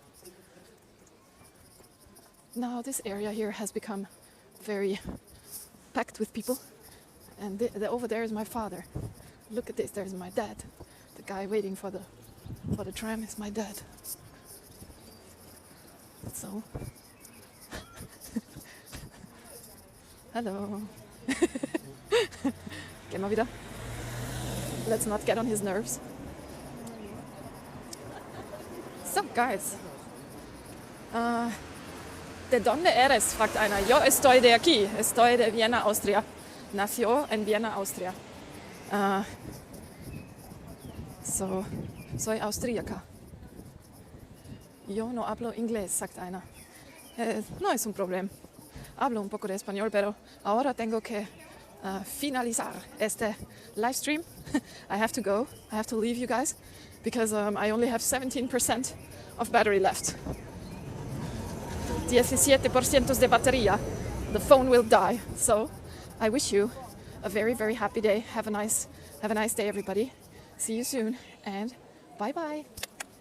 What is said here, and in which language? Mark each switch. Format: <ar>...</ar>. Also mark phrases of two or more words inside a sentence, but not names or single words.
<en>Now this area here has become very packed with people. And over there is my father. Look at this, there's my dad. The guy waiting for the tram is my dad. So, hello.</en> <de>Gehen wir wieder.</de> <en>Let's not get on his nerves. So, guys.</en> <es>¿De dónde eres?</es> <de>Fragt einer.</de> <es>Yo estoy de aquí. Estoy de Vienna, Austria. Nació en Vienna, Austria. So, soy austríaca. Yo no hablo inglés,</es> <de>sagt einer.</de> <es>No es un problema. Hablo un poco de español, pero ahora tengo que finalizar este live stream.</es> <en>I have to go. I have to leave you guys because I only have 17% of battery left.</en> <es>17% de batería.</es> <en>The phone will die. So I wish you a very, very happy day. Have a nice day, everybody. See you soon, and bye-bye.</en>